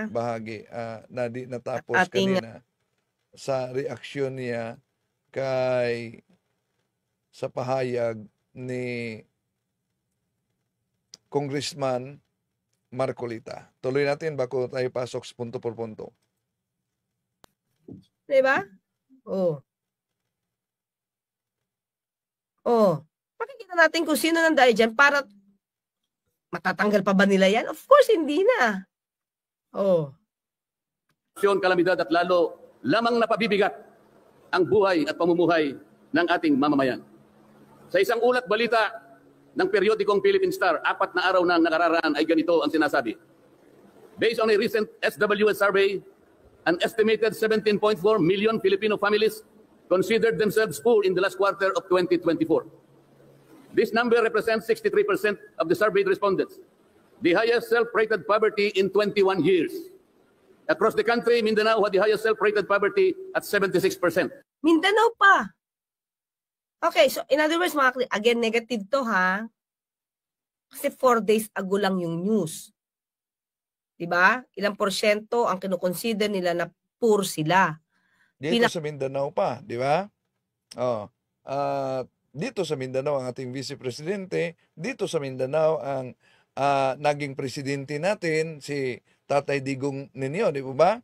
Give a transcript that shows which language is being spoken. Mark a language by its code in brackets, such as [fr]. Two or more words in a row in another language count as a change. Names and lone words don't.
[tl] bahagi na di natapos At ating- kanina sa reaksyon niya kay sa pahayag ni Congressman Marcolita. Tuloy natin bago tayo pasok sa punto por punto. Diba? Oh. Oh. Pakikita natin kung sino nandayo dyan para matatanggal pa ba nila yan? [en] Of course, [tl] hindi na. Oh. Kalamidad at lalo lamang napabibigat ang buhay at pamumuhay ng ating mamamayan. Sa isang ulat balita ng periodikong Philippine Star, 4 na araw na nakararaan ay ganito ang sinasabi. [en] Based on a recent SWS survey, an estimated 17.4 million Filipino families considered themselves poor in the last quarter of 2024. This number represents 63% of the surveyed respondents, the highest self-rated poverty in 21 years. Across the country, Mindanao had the highest self-rated poverty at 76%. Mindanao pa. Okay, so in other words, [tl] mga kaklir, again, negative to ha. Kasi 4 [en] days ago [tl] lang yung news. Diba? Ilang porsyento ang kinukonsider nila na poor sila. Dito sa Mindanao pa, di ba? Oh. Dito sa Mindanao ang ating Vice Presidente, dito sa Mindanao ang naging presidente natin si Tatay Digong ninyo, di ba?